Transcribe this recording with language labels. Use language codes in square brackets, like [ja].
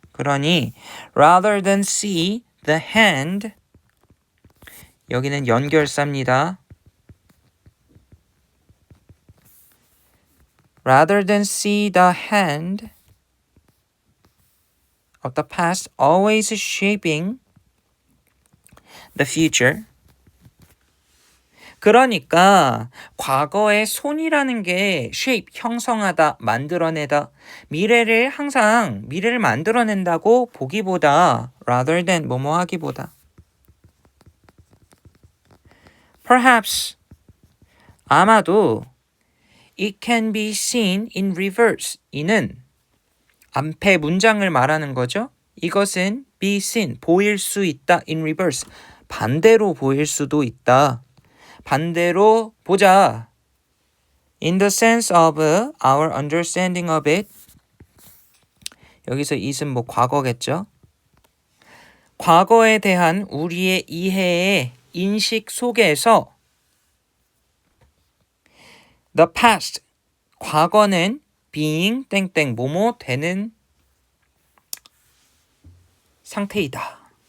[ko] 그러니 [en] rather than see the hand, [ko] 여기는 연결사입니다. [en] Rather than see the hand of the past always shaping the future. [ko] 그러니까 과거의 손이라는 게 shape, 형성하다, 만들어내다, 미래를 만들어낸다고 보기보다 [en] rather than [ko] 뭐뭐 하기보다 [en] Perhaps [ko] 아마도 [en] it can be seen in reverse. [ko] 이는 앞에 문장을 말하는 거죠. 이것은 be seen, 보일 수 있다. [en] in reverse, [ko] 반대로 보일 수도 있다. 반대로 보자. [en] In the sense of our understanding of it. [ko] 여기서 it은 뭐 과거겠죠. 과거에 대한 우리의 이해의 인식 속에서 [en] the past, [ko] 과거는 being 땡땡 뭐뭐 되는 상태이다.